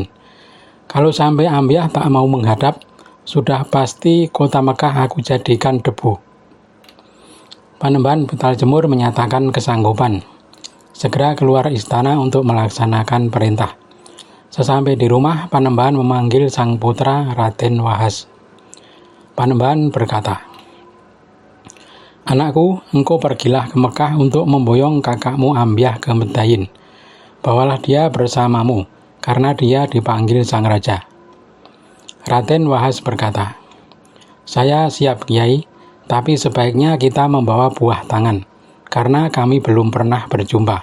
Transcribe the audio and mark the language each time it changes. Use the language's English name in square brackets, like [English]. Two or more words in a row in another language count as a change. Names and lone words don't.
[Indonesian] Kalau sampai Ambyah tak mau menghadap, sudah pasti kota Mekah aku jadikan debu." Panembahan Betal Jemur menyatakan kesanggupan. Segera keluar istana untuk melaksanakan perintah. Sesampai di rumah, Panembahan memanggil sang putra Raden Wahas. Panembahan berkata, "Anakku, engkau pergilah ke Mekah untuk memboyong kakakmu Ambyah ke Medayin. Bawalah dia bersamamu, karena dia dipanggil sang raja." Raden Wahas berkata, "Saya siap Kiai, tapi sebaiknya kita membawa buah tangan, karena kami belum pernah berjumpa."